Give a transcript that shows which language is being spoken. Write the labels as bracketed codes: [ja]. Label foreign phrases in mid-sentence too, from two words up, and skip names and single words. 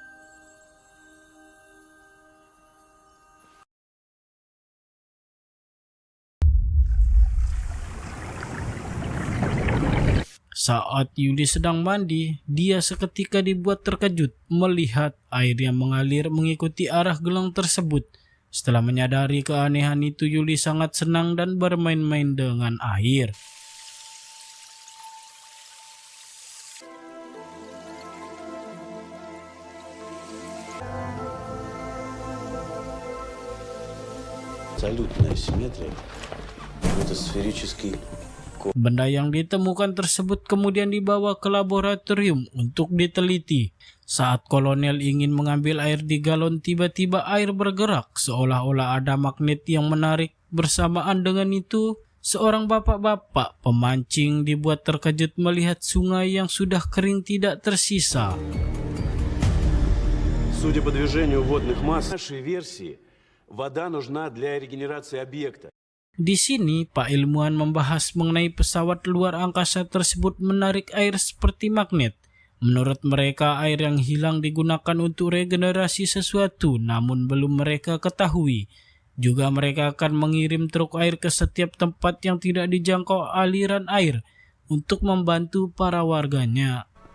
[id] Saat Yuli sedang mandi, dia seketika dibuat terkejut melihat air yang mengalir mengikuti arah gelang tersebut. Setelah menyadari keanehan itu, Yuli sangat senang dan bermain-main dengan air. [ru] Абсолютная симметрия. Это сферический. [id] Benda yang ditemukan tersebut kemudian dibawa ke laboratorium untuk diteliti. Saat kolonel ingin mengambil air di galon, tiba-tiba air bergerak seolah-olah ada magnet yang menarik. Bersamaan dengan itu, seorang bapak-bapak pemancing dibuat terkejut melihat sungai yang sudah kering tidak tersisa. [ru] Судя по движению водных масс, в нашей версии вода нужна для регенерации объекта. [id] Di sini, Pak Ilmuwan membahas mengenai pesawat luar angkasa tersebut menarik air seperti magnet. Menurut mereka, air yang hilang digunakan untuk regenerasi sesuatu, namun belum mereka ketahui. Juga mereka akan mengirim truk air ke setiap tempat yang tidak dijangkau aliran air untuk membantu para warganya.